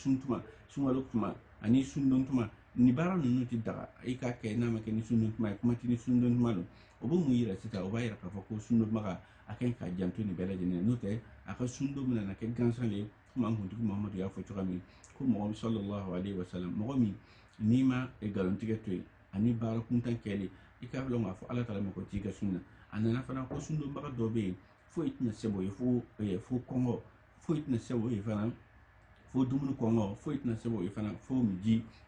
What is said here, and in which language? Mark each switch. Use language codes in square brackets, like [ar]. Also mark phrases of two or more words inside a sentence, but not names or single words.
[bm] sun tuma sunkalo tuma ani sundon tuma ni baara ninnu tɛ daga i k'a kɛ n'a ma kɛ ni sundon tuma ye kuma tɛ ni sundon tuma don o bɛ mun yira sisan o b'a yira k'a fɔ ko sundonbaga a kan ka janto nin bɛɛ lajɛlen n'o tɛ a ka sundon bɛna na kɛ gansan le komi an kuntigi muhamadu y'a fɔ cogoya min ko mɔgɔ [ar] صلى الله عليه وسلم [bm] mɔgɔ min n'i ma nkalontigɛ to yen ani baara kuntan kɛlen i k'a dɔn k'a fɔ ala tala ma ko t'i ka sunna a nana fana ko sundonbaga dɔ bɛ yen foyi tɛna se o ye fo kɔngɔ foyi tɛna se o ye fana fo dumuni kɔngɔ foyi tɛna se o ye fana fo miji